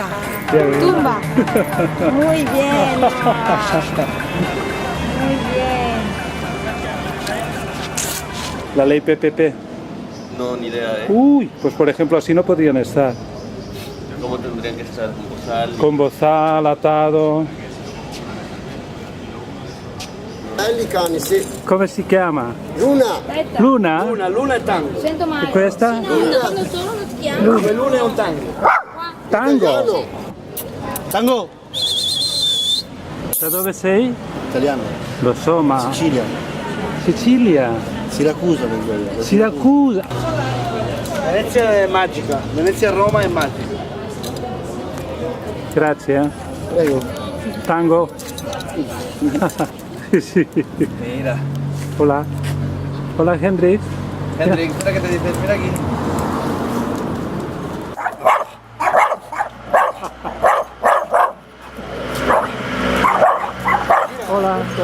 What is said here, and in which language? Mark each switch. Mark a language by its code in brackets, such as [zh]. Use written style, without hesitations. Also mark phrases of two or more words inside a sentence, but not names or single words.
[es] Tumba. Muy bien. Muy bien. La ley PPP. No, ni idea, ¿eh? Uy, pues por ejemplo así no podrían estar. ¿Cómo tendrían que estar? ¿Con bozal? Con bozal, atado. [it] Cani, sì. [es] ¿Cómo se llama? Luna. Luna. [it] Luna è tango. Sento male. ¿Y questa? Quando solo lo chiamo. Luna è un tango. Tango. Tango. Da dove sei? Italiano. Lo so, ma... Sicilia. Sicilia. Siracusa vengo io. Siracusa. Venezia è magica. Venezia e Roma è magica. Grazie. Prego. Tango. [es] Sí. Mira. Hola. Hola, Hendrik. Hendrik, mira que te dices, mira aquí. Hola.